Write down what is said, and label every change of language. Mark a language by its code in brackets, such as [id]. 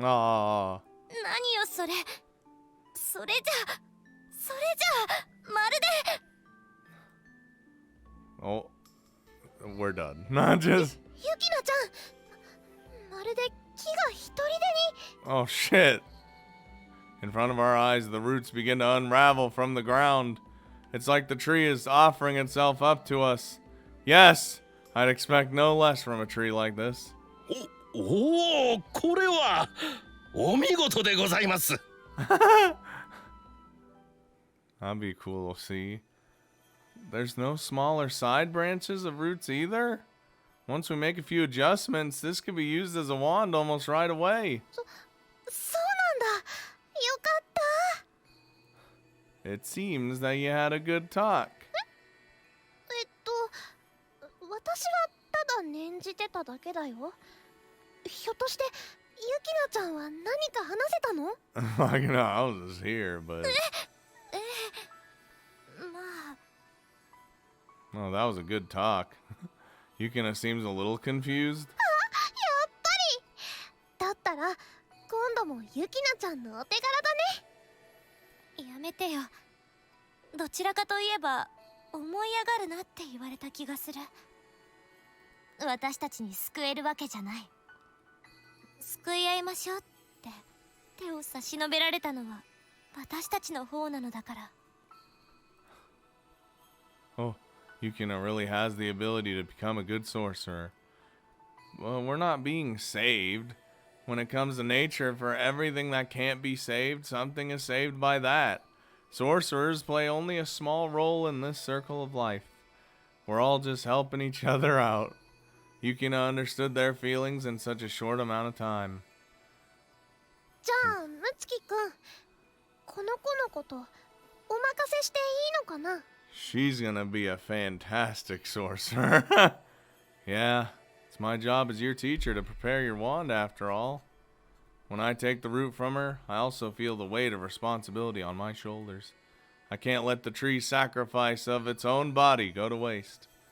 [ja] 何よそれ。それじゃまるで [en] Oh, we're done. Not just. [ja] ユキナちゃん、まるで木が一人でに。 [en] Oh shit. In front of our eyes, the roots begin to unravel from the ground. It's like the tree is offering itself up to us. Yes, I'd expect no less from a tree like this. [ja] おお、これはお見事でございます。 [en] That'd be cool to see. There's no smaller side branches of roots either? Once we make a few adjustments, this could be used as a wand almost right away. [ja] そうなんだ。よかった。 [en] It seems that you had a good talk. [ja] 私はただ念じてただけだよ。ひょっとしてユキナちゃんは何か話せたの？ [en] Like, no, I was just here, but. [ja] まあ [en] Oh, that was a good talk. Yukina seems a little confused. [ja] やっぱり。だったら今度もユキナちゃんのお手柄だね。やめてよ。どちらかといえば思い上がるなって言われた気がする。私たちに救えるわけじゃない。救い合いましょうって手を差し伸べられたのは私たちの方なのだから。 [en] Oh, Yukina really has the ability to become a good sorcerer. Well, we're not being saved. When it comes to nature, for everything that can't be saved, something is saved by that. Sorcerers play only a small role in this circle of life. We're all just helping each other out. Yukina understood their feelings in such a short amount of time. [ja] じゃあムツキくん、この子のことお任せしていいのかな？ [en] She's gonna be a fantastic sorcerer. Yeah, it's my job as your teacher to prepare your wand after all. When I take the root from her, I also feel the weight of responsibility on my shoulders. I can't let the tree's sacrifice of its own body go to waste.